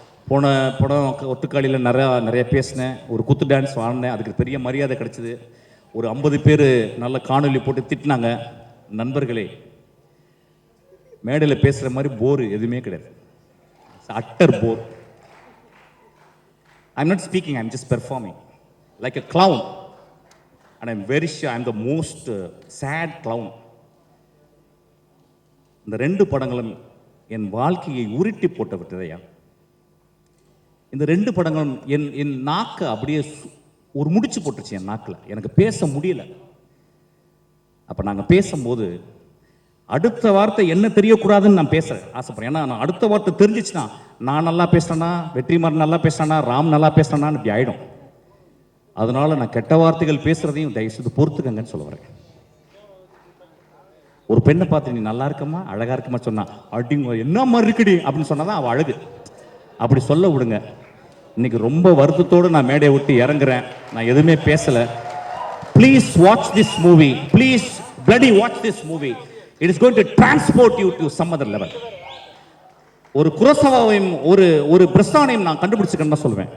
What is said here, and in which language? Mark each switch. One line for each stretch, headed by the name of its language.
Tamil: போன படம் ஒட்டுக்காளியில் நிறைய பேசினேன், ஒரு குத்து டான்ஸ் ஆடினேன், அதுக்கு பெரிய மரியாதை கிடச்சிது. ஒரு 50 பேர் நல்ல காணொலி போட்டு திட்டினாங்க. நண்பர்களே, மேடையில் பேசுகிற மாதிரி போர் எதுவுமே கிடையாது. Utter bore.
English: I'm not speaking, I'm just performing like a clown. And I'm very sure I'm the most sad clown.
Tamil: இந்த 2 படங்களும் என் வாழ்க்கையை உருட்டி போட்டு விட்டதையா. இந்த 2 படங்களும் என் நாக்கை அப்படியே ஒரு முடிச்சு போட்டுருச்சு என் நாக்கில். எனக்கு பேச முடியல. அப்போ நாங்கள் பேசும்போது அடுத்த வார்த்தை என்ன தெரியக்கூடாதுன்னு நான் பேச ஆசைப்படுறேன். ஏன்னா நான் அடுத்த வார்த்தை தெரிஞ்சிச்சுன்னா நான் நல்லா பேசுறேன்னா, வெற்றிமாறன் நல்லா பேசுறானா, ராம் நல்லா பேசுறானான்னு இப்படி ஆயிடும். அதனால நான் கெட்ட வார்த்தைகள் பேசுறதையும் தயவுசெய்து பொறுத்துக்கங்கன்னு சொல்ல வரேன். ஒரு பெண்ணை பார்த்து நீ நல்லா இருக்கமா, அழகா இருக்கமா சொன்னா அடிங்க என்ன மாதிரி இருக்குடி அப்படின்னு சொன்னாதான் அவள் அழகு. அப்படி சொல்ல விடுங்க. இன்னைக்கு ரொம்ப வருத்தத்தோடு நான் மேடையை விட்டு இறங்குறேன். நான் எதுவுமே பேசல.
English: Please watch this movie, please bloody watch this movie. It is going to transport you to some other level.
Tamil: ஒரு குரோசவாவையும் ஒரு பிரஸ்தானையும் நான் கண்டுபிடிச்சிக்கன்னு தான் சொல்லுவேன்.